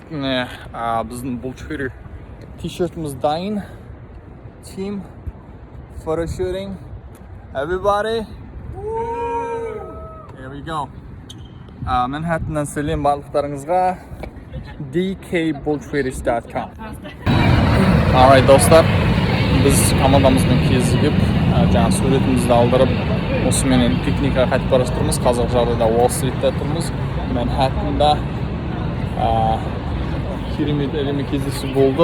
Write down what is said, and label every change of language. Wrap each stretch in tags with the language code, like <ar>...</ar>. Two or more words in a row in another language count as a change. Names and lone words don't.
<kk>Біздің бұл чөйрі t-shirtіміз дайын.</kk> <en>Team photo shooting. Everybody. Here we go.</en> <kk>Manhattanнан сәлем барлықтарыңызға. dkbulltraders.com. Alright достар, біз командамызбен кезігіп, жаңа суретімізді алдырып, осыменен пикникқа қайтып бара жатырмыз. Қазіргі жағдайда Уолл-стритте тұрмыз. Манхэттенда керемет әлемі кездесу болды.</kk>